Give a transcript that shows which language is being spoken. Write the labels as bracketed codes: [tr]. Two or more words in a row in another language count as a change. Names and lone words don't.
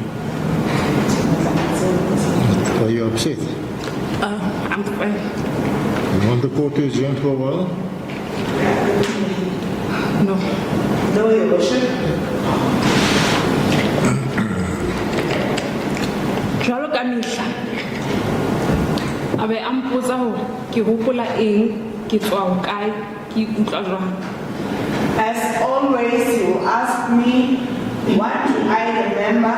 [en] Are you upset? I'm fine. You want the court to adjourn for a while? No. No, Your Worship. [st] Jwalo ka mehla a be a mpotsa hore ke hopola eng, ke tswa hokae, ke ikutlwa jwang. [en] As always, he will ask me, what do I remember?